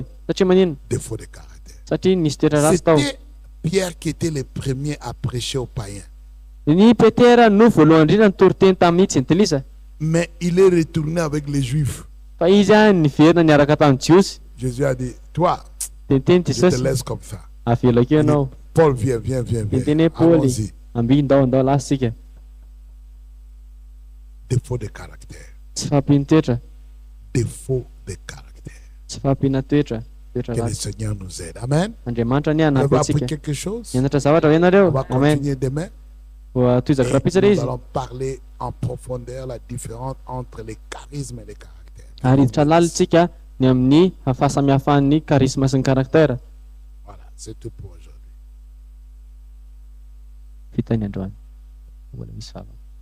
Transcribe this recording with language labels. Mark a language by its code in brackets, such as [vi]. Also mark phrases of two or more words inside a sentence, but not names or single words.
[mg] Satria manino? [fr] Défaut de caractère. [mg] Satria nisy toetra ratsy tao. [fr] C'était Pierre qui était le premier à prêcher aux païens. [mg] Ny Petera no voalohany indrindra nitoroteny tamin'ny Jentilisa. [fr] Mais il est retourné avec les Juifs. [mg] Fa izy niverina niaraka tamin'ny Jiosy. [fr] Jésus a dit, toi, [mg] Dia niteny [fr] je te [mg] Jesosy, [fr] laisse comme ça. [mg] avelako ianao. [fr] Paul, viens. [mg] Dia niteny hoe Paoly, [fr] Allons-y. [mg] amby ndao lasitsika. [fr] Défaut de caractère. [mg] Tsy fahampiany toetra. [fr] Défaut de caractère. [mg] Tsy fahampiana toetra. Toetra [fr] Que le [mg] ratsy. [fr] Seigneur nous aide. Amen. [mg] Andriamanitra ny [fr] Vous [mg] hanampy [fr] avez appris [mg] antsika. [fr] quelque chose? [mg] Nianatra zavatra ve [fr] On [mg] ianareo? [fr] va [mg] Amen. [fr] continuer demain. [mg] Tohizako [fr] Et [mg] rapitsaka [fr] nous [mg] izy. [fr] allons parler en profondeur la différence entre les charismes et les caractères. [mg] Ary hiditra lalitsika ny amin'ny fahasamihafan'ny karisma sy ny karaktera. [fr] Voilà, c'est tout pour aujourd'hui. [mg] Vita ny androany. Mbola misy vava.